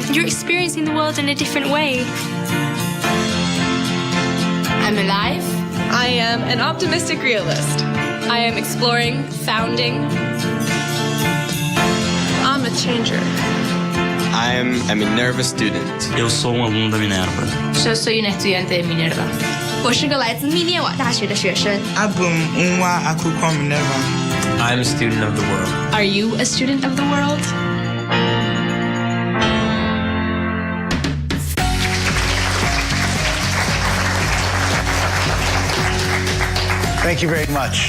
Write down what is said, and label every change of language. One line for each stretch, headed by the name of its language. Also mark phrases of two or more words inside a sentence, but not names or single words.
English: You're experiencing the world in a different way. I'm alive. I am an optimistic realist. I am exploring, founding. I'm a changer. I'm a Minerva student.
Portuguese: Eu sou aluno da Minerva.
Spanish: Yo soy un estudiante de Minerva.
Chinese: 我是个来自密涅瓦大学的学生。
English: I'm a student of the world. Are you a student of the world? Thank you very much.